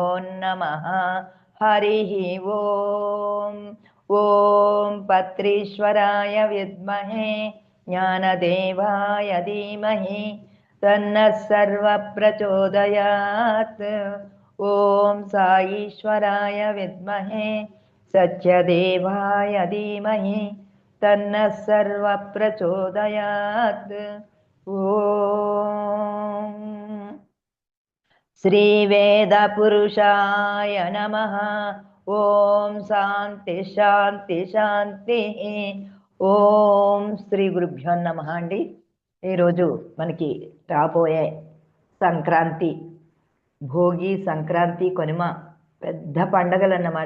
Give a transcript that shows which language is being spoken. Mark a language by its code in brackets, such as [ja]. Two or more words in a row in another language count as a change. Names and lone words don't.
[sa] नमः हरिः ओम् ओम पत्रीश्वराय विद्महे ज्ञानदेवाय धीमहि तन्नः सर्वप्रचोदयात् ओम साईश्वराय विद्महे सत्यदेवाय धीमहि तन्नः सर्वप्रचोदयात् ओम श्रीवेदपुरुषाय नमः ఓం శాంతి శాంతి శాంతి. ఓం శ్రీ గురుభ్యో నమః అండి. [te] ఈరోజు మనకి రాబోయే సంక్రాంతి, భోగి, సంక్రాంతి, కనుమ పెద్ద పండగలు అన్నమాట.